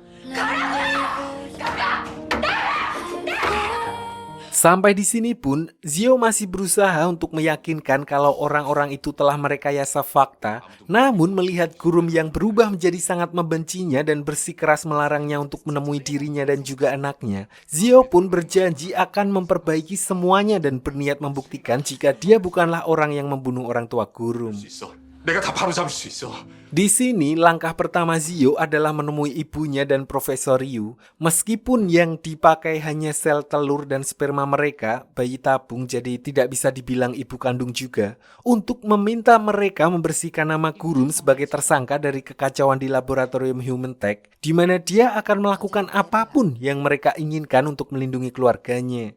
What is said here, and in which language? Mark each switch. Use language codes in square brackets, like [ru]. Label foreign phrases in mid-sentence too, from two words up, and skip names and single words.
[id] Sampai di sini pun, Zio masih berusaha untuk meyakinkan kalau orang-orang itu telah merekayasa fakta. Namun melihat Gurum yang berubah menjadi sangat membencinya dan bersikeras melarangnya untuk menemui dirinya dan juga anaknya, Zio pun berjanji akan memperbaiki semuanya dan berniat membuktikan jika dia bukanlah orang yang membunuh orang tua Gurum. [ko] 내가 다 바로잡을 수 있어. [id] Di sini langkah pertama Zio adalah menemui ibunya dan Profesor Ryu. Meskipun yang dipakai hanya sel telur dan sperma mereka, bayi tabung, jadi tidak bisa dibilang ibu kandung juga, untuk meminta mereka membersihkan nama Gurum sebagai tersangka dari kekacauan di laboratorium Human Tech, di mana dia akan melakukan apapun yang mereka inginkan untuk melindungi keluarganya.